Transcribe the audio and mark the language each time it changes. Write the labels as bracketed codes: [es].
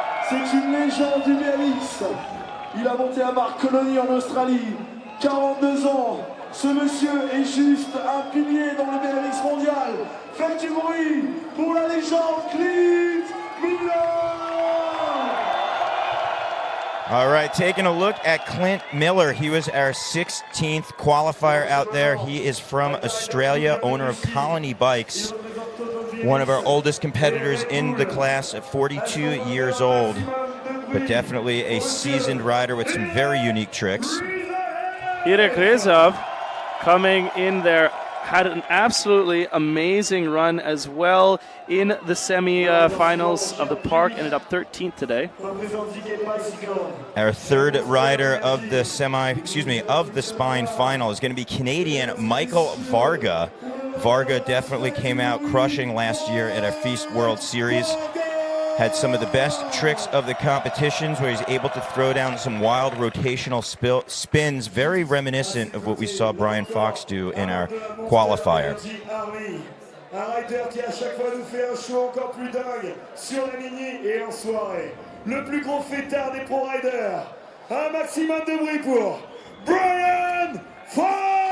[fr] C'est une légende du BMX. Il a monté à Marconi en Australie, 42 ans. Ce monsieur est juste un pilier dans le BMX mondial. Faites du bruit pour la légende Clint Miller. [en] All right, taking a look at Clint Miller. He was our 16th qualifier out there. He is from Australia, owner of Colony Bikes. One of our oldest competitors in the class at 42 years old, but definitely a seasoned rider with some very unique tricks. Peraza coming in there had an absolutely amazing run as well in the semi-finals of the park. Ended up 13th today. Our third rider of the spine final is going to be Canadian Michael Varga. Varga definitely came out crushing last year at our FISE World Series. Had some of the best tricks of the competitions where he's able to throw down some wild rotational spins, very reminiscent of what we saw Brian Fox do in our qualifier. [fr] Un rider qui à chaque fois nous fait un show encore plus dingue sur la mini et en soirée. Le plus gros fêtard des pro riders. Un maximum de bruit pour Brian Fox!